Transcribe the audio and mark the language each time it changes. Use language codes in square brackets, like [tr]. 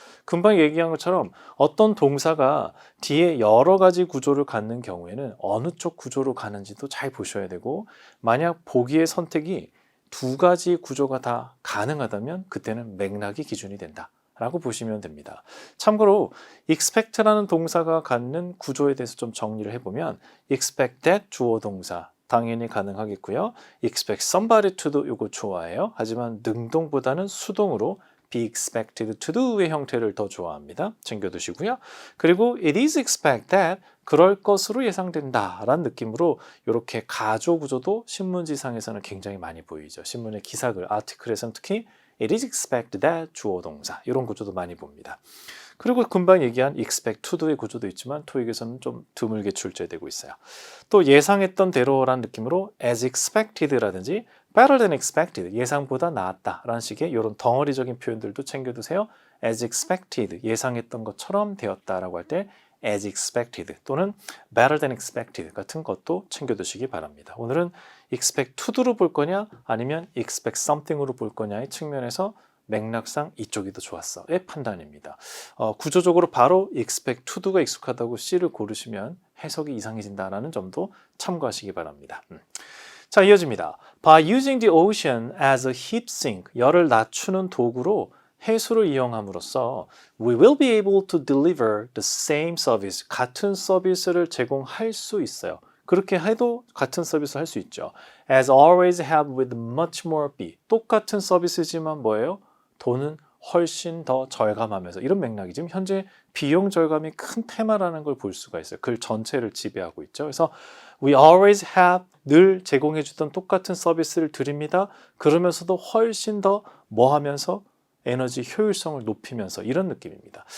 [ko] 금방 얘기한 것처럼 어떤 동사가 뒤에 여러 가지 구조를 갖는 경우에는 어느 쪽 구조로 가는지도 잘 보셔야 되고 만약 보기의 선택이 두 가지 구조가 다 가능하다면 그때는 맥락이 기준이 된다 라고 보시면 됩니다. 참고로 expect라는 동사가 갖는 구조에 대해서 좀 정리를 해보면 expect that 주어 동사 당연히 가능하겠고요. expect somebody to do 이거 좋아해요. 하지만 능동보다는 수동으로 be expected to do의 형태를 더 좋아합니다. 챙겨두시고요. 그리고 it is expect that 그럴 것으로 예상된다 라는 느낌으로 이렇게 가조 구조도 신문지상에서는 굉장히 많이 보이죠. 신문의 기사글, 아티클에서는 특히 it is expected that 주어 동사 이런 구조도 많이 봅니다. 그리고 금방 얘기한 expect to do의 구조도 있지만 토익에서는 좀 드물게 출제되고 있어요. 또 예상했던 대로라는 느낌으로 as expected라든지 better than expected 예상보다 나았다 라는 식의 이런 덩어리적인 표현들도 챙겨두세요. as expected 예상했던 것처럼 되었다라고 할 때 as expected 또는 better than expected 같은 것도 챙겨두시기 바랍니다. 오늘은 expect to do로 볼 거냐 아니면 expect something으로 볼 거냐의 측면에서 맥락상 이쪽이 더 좋았어의 판단입니다. 구조적으로 바로 expect to do가 익숙하다고 C를 고르시면 해석이 이상해진다는 점도 참고하시기 바랍니다. 자, 이어집니다. [en] By using the ocean as a heat sink, [ko] 열을 낮추는 도구로 해수를 이용함으로써 [en] we will be able to deliver the same service, [ko] 같은 서비스를 제공할 수 있어요. 그렇게 해도 같은 서비스를 할 수 있죠. [en] As always have with much more be. [ko] 똑같은 서비스지만 뭐예요? 돈은 훨씬 더 절감하면서 이런 맥락이 지금 현재 비용 절감이 큰 테마라는 걸 볼 수가 있어요. 글 전체를 지배하고 있죠. 그래서 [en] we always have [ko] 늘 제공해주던 똑같은 서비스를 드립니다. 그러면서도 훨씬 더 뭐 하면서 에너지 효율성을 높이면서 이런 느낌입니다.